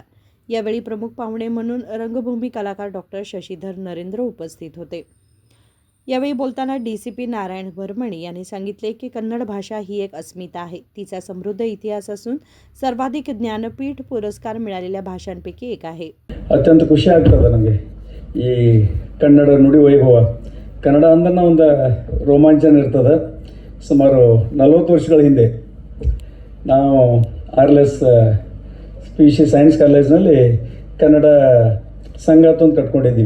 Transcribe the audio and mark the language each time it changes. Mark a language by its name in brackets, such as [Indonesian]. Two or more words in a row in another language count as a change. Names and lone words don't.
[Marathi] यावेळी प्रमुख पाहुणे म्हणून रंगभूमी कलाकार डॉक्टर शशीधर नरेंद्र उपस्थित होते. यावेळी बोलताना डीसीपी नारायण बर्मणी यांनी सांगितले की कन्नड भाषा ही एक अस्मिता आहे. तिचा समृद्ध इतिहास असून सर्वाधिक ज्ञानपीठ पुरस्कार मिळालेल्या भाषांपैकी एक आहे. [Kannada] ಅತ್ಯಂತ ಖುಷಿ ಆಗ್ತದೆ ನನಗೆ ಈ ಕನ್ನಡ ನುಡಿ ವೈಭವ. ಕನ್ನಡ ಅಂದ್ರೆ ಒಂದು ರೋಮಾಂಚನ ಇರ್ತದೆ. ಸುಮಾರು 40 ವರ್ಷಗಳ ಹಿಂದೆ ನಾವು RLS PC ಸೈನ್ಸ್ ಕಾಲೇಜ್ನಲ್ಲಿ ಕನ್ನಡ ಸಂಘ ಅಂತ ಕಟ್ಕೊಂಡಿದ್ದೀವಿ.